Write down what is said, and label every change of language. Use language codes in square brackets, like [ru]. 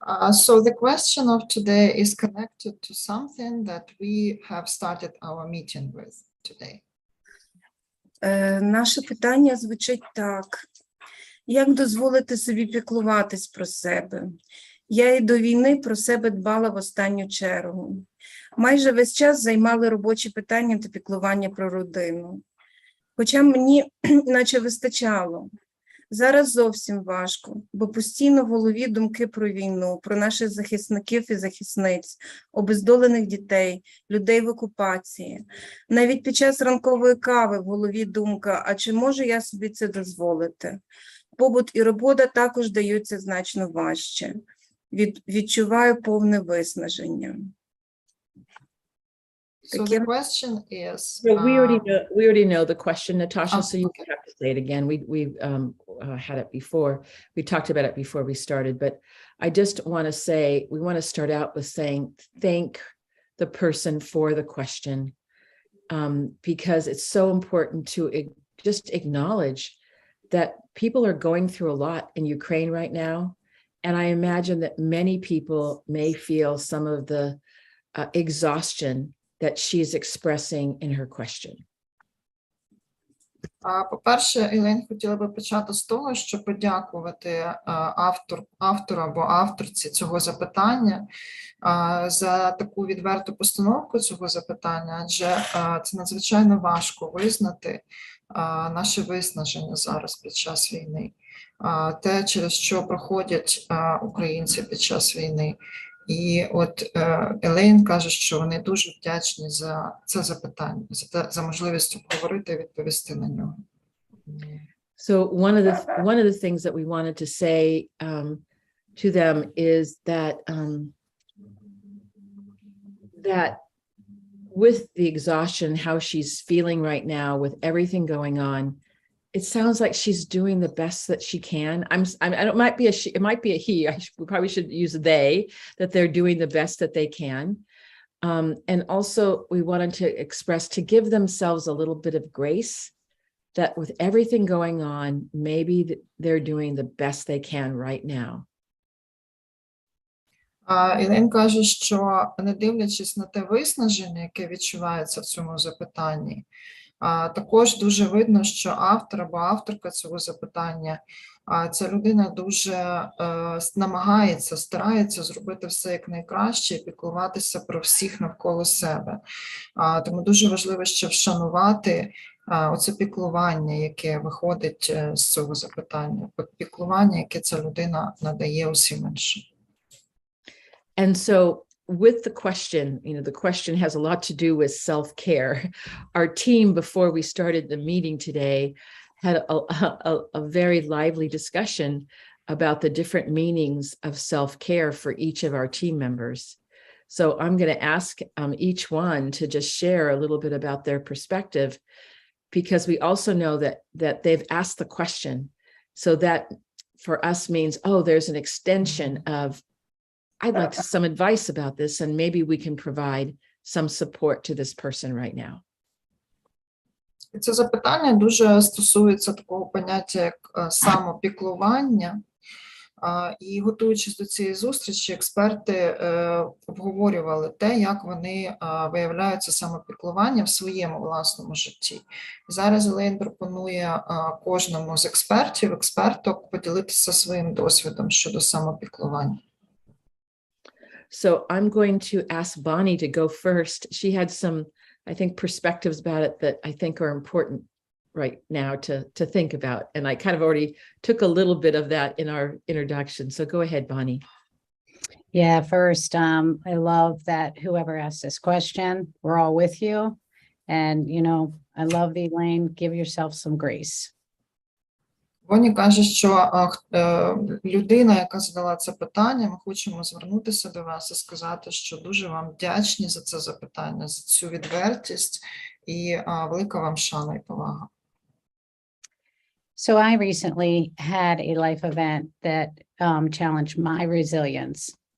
[en] So the question of today is connected to something that we have started our meeting with today. [uk] Наше питання звучить так. Як дозволити собі піклуватись про себе? Я і до війни про себе дбала в останню чергу. Майже весь час займали робочі питання та піклування про родину. Хоча мені наче вистачало. Зараз зовсім важко, бо постійно в голові думки про війну, про наших захисників і захисниць, обездолених дітей, людей в окупації. Навіть під час ранкової кави в голові думка, а чи можу я собі це дозволити? Побут і робота також даються значно важче. Відчуваю повне виснаження. [en] So the question is. So we already know the question, Natasha. So you don't have to say it again. had it before. We talked about it before we started, but I just want to say, we want to start out with saying, thank the person for the question, because it's so important to just acknowledge that people are going through a lot in Ukraine right now. And I imagine that many people may feel some of the exhaustion that she's expressing in her question. [uk] По-перше, Елейн хотіла би почати з того, щоб подякувати автору або авторці цього запитання за таку відверту постановку цього запитання, адже це надзвичайно важко визнати наше виснаження зараз під час війни, те, через що проходять українці під час війни. І от Елейн каже, що вони дуже вдячні за це запитання, за можливість обговорити і відповісти на нього. [en] So one of the things that we wanted to say to them is that that with the exhaustion, how she's feeling right now with everything going on, it sounds like she's doing the best that she can. It might be a she, it might be a he. We probably should use they, that they're doing the best that they can. And also we wanted to express, to give themselves a little bit of grace, that with everything going on, maybe they're doing the best they can right now. [uk] Елейн каже, що не дивлячись на те виснаження, яке відчувається в цьому запитанні, також дуже видно, що автор або авторка цього запитання, ця людина дуже намагається, старається зробити все як найкраще і піклуватися про всіх навколо себе. Тому дуже важливо ще вшанувати оце піклування, яке виходить з цього запитання, піклування, яке ця людина надає усім іншим. [en] And so with the question, the question has a lot to do with self-care. Our team, before we started the meeting today, had a very lively discussion about the different meanings of self-care for each of our team members. So I'm going to ask each one to just share a little bit about their perspective, because we also know that they've asked the question. So that for us means, oh, there's an extension of, I'd like some advice about this, and maybe we can provide some support to this person right now. [uk] Це запитання дуже стосується такого поняття, як самопіклування. І готуючись до цієї зустрічі, експерти обговорювали те, як вони виявляються самопіклування в своєму власному житті. Зараз Елейн пропонує кожному з експерток поділитися своїм досвідом щодо самопіклування. [en] So I'm going to ask Bonnie to go first. She had some, I think, perspectives about it that I think are important right now to think about. And I kind of already took a little bit of that in our introduction. So go ahead, Bonnie. Yeah, first, I love that whoever asked this question, we're all with you. And, I love the Elaine, give yourself some grace. [uk] Вони каже, що людина, яка задала це питання, ми хочемо звернутися до вас і сказати, що дуже вам вдячні за це запитання, за цю відвертість і велика вам шана і повага. [en] So I recently had a life event that challenged my resilience.